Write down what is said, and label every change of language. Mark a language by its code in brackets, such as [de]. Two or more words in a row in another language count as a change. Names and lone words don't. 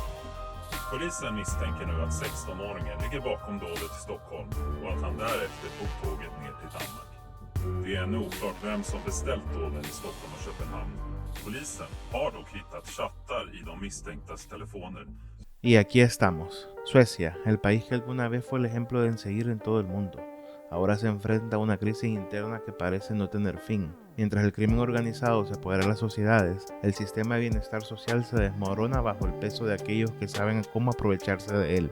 [sv] Polisen misstänker nu att 16-åringen ligger bakom dådet i Stockholm och att han därefter tog tåget ner till Danmark. Det är ännu oklart vem som beställt dåden i Stockholm och Köpenhamn. Polisen har dock hittat chattar i de misstänktas telefoner. [es] Y aquí estamos, Suecia, el país que alguna vez fue el ejemplo de seguir en todo el mundo. Ahora se enfrenta a una crisis interna que parece no tener fin. Mientras el crimen organizado se apodera de las sociedades, el sistema de bienestar social se desmorona bajo el peso de aquellos que saben cómo aprovecharse de él.